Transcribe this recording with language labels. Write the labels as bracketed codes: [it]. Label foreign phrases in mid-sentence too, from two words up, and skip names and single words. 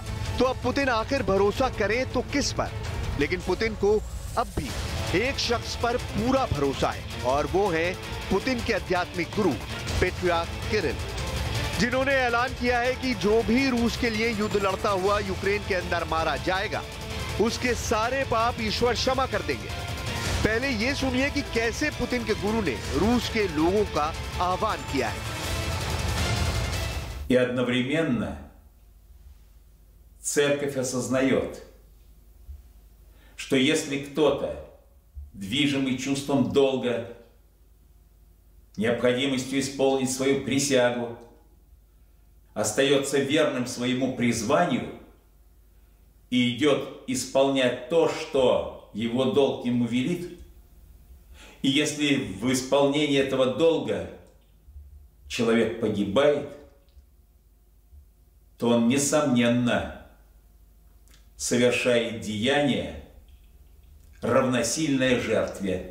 [hi] तो अब पुतिन आखिर भरोसा करे तो किस पर? लेकिन पुतिन को अब भी एक शख्स पर पूरा भरोसा है और वो है पुतिन के आध्यात्मिक गुरु पैट्रियार्क किरिल। जिन्होंने ऐलान किया है कि जो भी रूस के लिए युद्ध लड़ता हुआ यूक्रेन के अंदर मारा जाएगा, उसके सारे पाप ईश्वर क्षमा कर देंगे। पहले ये सुनिए कि कैसे पुतिन के गुरु ने रूस के लोगों का आह्वान किया है। [ru] И одновременно церковь осознает, что если кто-то, движимый чувством долга, необходимостью исполнить свою присягу, остается верным своему призванию и идет исполнять то, что его долг ему велит, и если в исполнении этого долга человек погибает, то он, несомненно, совершает деяние, равносильное жертве.